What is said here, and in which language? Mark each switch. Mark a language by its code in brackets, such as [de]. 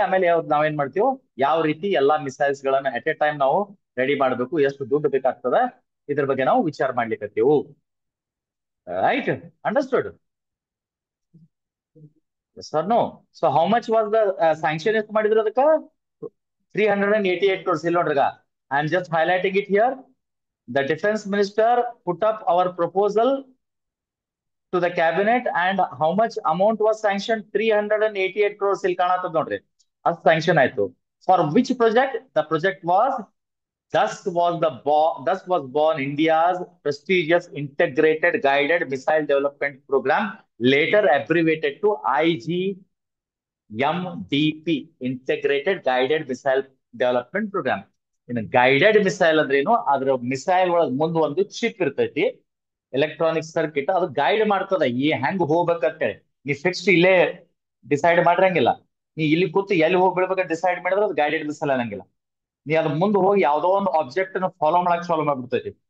[kn] ಆಮೇಲೆ ನಾವೇನ್ ಮಾಡ್ತೀವಿ, ಯಾವ ರೀತಿ ಎಲ್ಲಾ ಮಿಸೈಲ್ಸ್ ಗಳನ್ನ [en] at a time [kn] ನಾವು ರೆಡಿ ಮಾಡ್ಬೇಕು, ಎಷ್ಟು ದುಡ್ಡು ಬೇಕಾಗ್ತದ, ಇದ್ರ ಬಗ್ಗೆ ನಾವು ವಿಚಾರ ಮಾಡ್ಲಿಕ್ಕೆ. Right? Understood? [en] Sir no. So how much was the sanction [kn] ಎಷ್ಟು ಮಾಡಿದ್ರು ಅದಕ್ಕ? [en] 388 crores. [kn] ಇಲ್ಲಿ ನೋಡ್ರಿಗ, [en] I am just highlighting it here. The defense minister put up our proposal to the cabinet, and how much amount was sanctioned? 388 crores. [kn] ಇಲ್ಲಿ ಕಾಣತ್ತದ ನೋಡ್ರಿ, ಅಷ್ಟು sanction ಆಯ್ತು. [en] For which project? The project was, thus was born India's prestigious integrated guided missile development program, later abbreviated to IGMDP, Integrated Guided Missile Development Program. [kn] ಇನ್ನು guided missile ಅಂದ್ರೆ ಏನು? ಅದ್ರ missile ಒಳಗ್ ಮುಂದ್ ಒಂದು ಚಿಪ್ ಇರ್ತೈತಿ, ಎಲೆಕ್ಟ್ರಾನಿಕ್ ಸರ್ಕಿಟ್, ಅದು guide ಮಾಡ್ತದ ಈ ಹೆಂಗ್ ಹೋಗ್ಬೇಕಂತೇಳಿ. ನೀ ಫಿಕ್ಸ್ಡ್ ಇಲ್ಲೇ ಡಿಸೈಡ್ ಮಾಡಿರಂಗಿಲ್ಲ. ನೀ ಇಲ್ಲಿ ಕೂತು ಎಲ್ಲಿ ಹೋಗಿ ಬಿಡ್ಬೇಕಂತ ಡಿಸೈಡ್ ಮಾಡಿದ್ರೆ ಅದು ಗೈಡೆಡ್ ಮಿಸೈಲ್ ಅನ್ನಂಗಿಲ್ಲ. ನೀ ಅದ್ ಮುಂದೆ ಹೋಗಿ ಯಾವ್ದೋ ಒಂದು ಆಬ್ಜೆಕ್ಟ್ ನ ಫಾಲೋ ಮಾಡಕ್ ಚಾಲೂ ಮಾಡ್ಬಿಡ್ತೈತಿ.